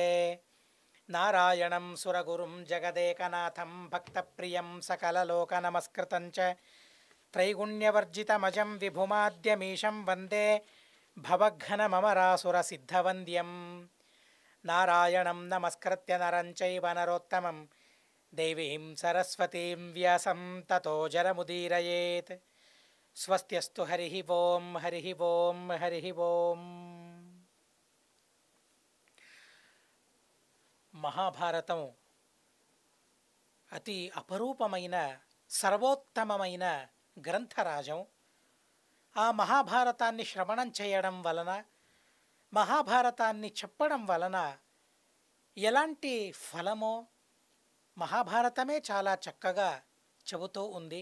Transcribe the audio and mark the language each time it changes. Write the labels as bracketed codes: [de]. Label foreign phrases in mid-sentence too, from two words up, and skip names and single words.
[sa] नारायणं सुरगुरुं जगदेकनाथं भक्तप्रियं सकललोकनमस्कृतं च त्रैगुण्यवर्जितमजं विभुमाद्यमीशं वन्दे भवघ्नममरासुरसिद्धवन्द्यं। नारायणं नमस्कृत्य नरं चैव नरोत्तमं देवीं सरस्वतीं व्यासं ततो जरमुदीरयेत्। स्वस्त्यस्तु हरिः ओं हरिः ओं हरिः ओं। [te] మహాభారతం అతి అపరూపమైన సర్వోత్తమమైన గ్రంథరాజం. ఆ మహాభారతాన్ని శ్రవణం చేయడం వలన, మహాభారతాన్ని చెప్పడం వలన ఎలాంటి ఫలమో మహాభారతమే చాలా చక్కగా చెబుతూ ఉంది.